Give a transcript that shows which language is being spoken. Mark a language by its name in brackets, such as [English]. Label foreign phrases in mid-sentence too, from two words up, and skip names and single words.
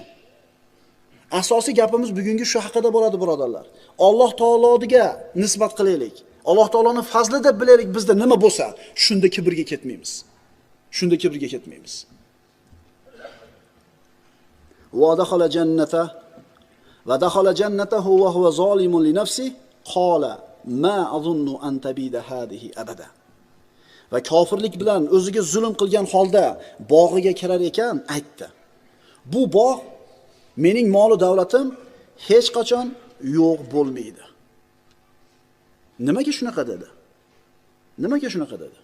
[Uzbek] Asosiy gapimiz bugungi shu haqida bo'ladi, birodarlar. Alloh taologa nisbat qilaylik. Alloh taoloning fazli deb bilaylik, bizda nima bo'lsa, shunda kibrga ketmaymiz. Shunda kibrga ketmaymiz. [Arabic] ودخل جنته وهو ظالم لنفسه قال ما أظن أن تبيد هذه أبدا. [Uzbek] Va kofirlik bilan o'ziga zulm qilgan holda bog'iga kirar ekan, aytdi. Bu bog' mening mol davlatim hech qachon yo'q bo'lmaydi. Nimaga shunaqa dedi? Nimaga shunaqa dedi?